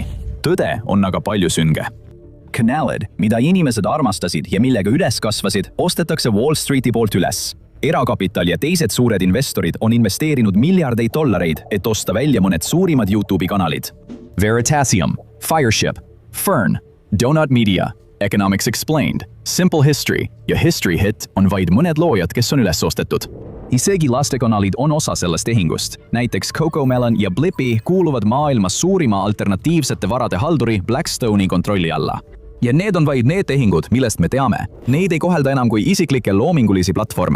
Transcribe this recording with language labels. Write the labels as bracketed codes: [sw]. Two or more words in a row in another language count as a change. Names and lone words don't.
[et] Tõde on aga palju sünge. Kanalid, mida inimesed armastasid ja millega üles kasvasid, ostetakse Wall Streeti poolt üles. Erakapital ja teised suured investorid on investeerinud miljardeid dollareid, et osta välja mõned suurimad YouTube'i kanalid. Veritasium, Fireship, Fern, Donut Media, Economics Explained, Simple History ja History Hit on vaid mõned loojad, kes on üles ostetud. Isegi lastekanalid on osa sellest tehingust. Näiteks CoComelon ja Blippi kuuluvad maailma suurima alternatiivsete varade halduri Blackstone'i kontrolli alla. Ja need on vaid need tehingud, millest me teame. Neid ei kohelda enam kui isiklikke loomingulisi platvorme.